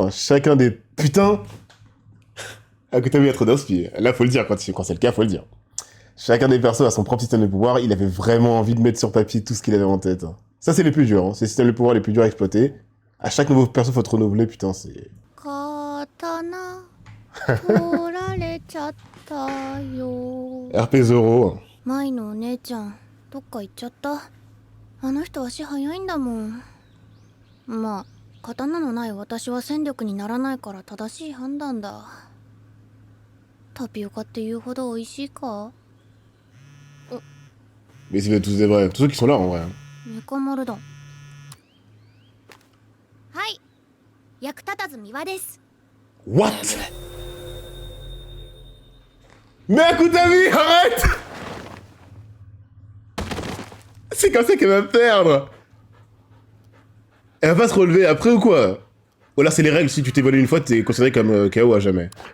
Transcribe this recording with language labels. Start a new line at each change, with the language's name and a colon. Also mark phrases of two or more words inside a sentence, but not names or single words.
French: Chacun des putains... Akutami a trop d'inspi. Là, faut le dire, quand c'est le cas, faut le dire. Chacun des persos a son propre système de pouvoir, il avait vraiment envie de mettre sur papier tout ce qu'il avait en tête. Ça, c'est les plus durs, hein. C'est les systèmes de pouvoir les plus durs à exploiter. À chaque nouveau perso, faut te renouveler, putain, c'est... RP Zoro.
Japanese: どっか行っちゃった。あの人足早いんだもん。まあ、刀のない私は戦力にならないから正しい判断だ。タピオカって言うほど美味しいか？
French: Mais c'est tous des vrais, tous ceux qui sont là en vrai.
Japanese: メカ丸だ。はい。役立たず三輪です。
English: What?
French: Mais Akutami, arrête! C'est comme ça qu'elle va perdre. Elle va pas se relever après ou quoi? Ou là c'est les règles, si tu t'es volé une fois, t'es considéré comme KO à jamais.